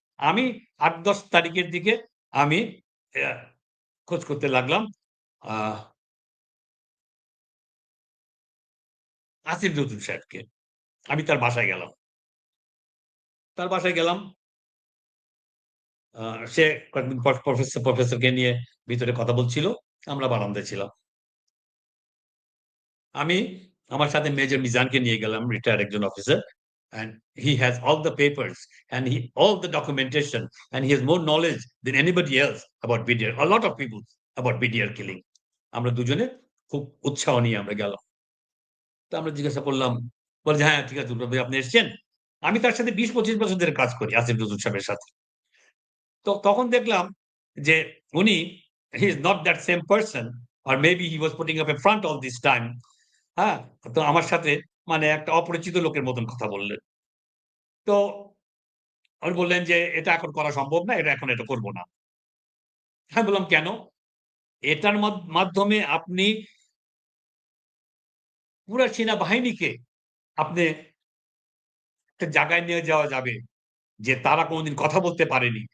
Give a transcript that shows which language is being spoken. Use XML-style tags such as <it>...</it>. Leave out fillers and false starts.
<bn>আমি ৮-১০ তারিখের দিকে আমি অ্যা খোঁজ করতে লাগলাম আ আসিফ নজরুল সাহেবকে। আমি তার বাসায় গেলাম। তার বাসায় গেলাম। আ সে কয়েকদিন পর প্রফেসরকে নিয়ে ভিতরে কথা বলছিল। আমরা বারান্দায় ছিলাম। আমি আমার সাথে মেজর মিজানকে নিয়ে গেলাম, রিটায়ার্ড একজন officer.</bn> <en>And he has all the papers and all the documentation and he has more knowledge than anybody else about BDR. A lot of people about BDR killing.</en> <bn>আমরা দুজনে খুব উৎসাহ নিয়ে আমরা গেলাম। তো আমরা জিজ্ঞাসা করলাম, বলে যে, "হ্যাঁ, ঠিক আছে দুলাল ভাই আপনি এসছেন?" আমি তার সাথে ২০-২৫ বছর ধরে কাজ করি আসিফ নজরুল সাহেবের সাথে। তো তখন দেখলাম যে উনি</bn> <en>he is not that same person or maybe he was putting up a front all this time.</en> <bn>হ্যাঁ? তো আমার সাথে মানে একটা অপরিচিত লোকের মতন কথা বললেন। তো উনি বললেন যে, "এটা এখন করা সম্ভব না। এখন এটা করব না।" আমি বললাম, "কেন?" এটার মাধ্যমে আপনি পুরা সেনাবাহিনীকে আপনি একটা জায়গায় নিয়ে যাওয়া যাবে যে তারা কোনদিন কথা বলতে পারেনি।</bn>